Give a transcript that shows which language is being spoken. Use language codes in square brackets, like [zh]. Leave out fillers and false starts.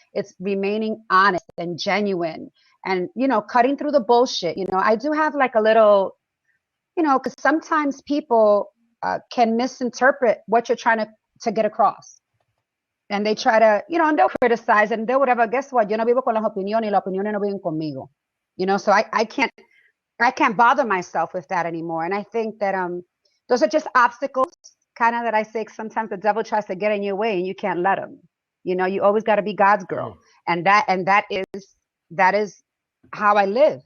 [en] It's remaining honest and genuine and, cutting through the bullshit. I do have like a little, because sometimes people can misinterpret what you're trying to get across. And they try to, and they'll criticize and they'll whatever. Guess what? [es] Yo no vivo con las opiniones y las opiniones no viven conmigo. [en] So I can't bother myself with that anymore. And I think that those are just obstacles, kind of, that I say sometimes the devil tries to get in your way and you can't let him. You always got to be God's girl. And that is how I live.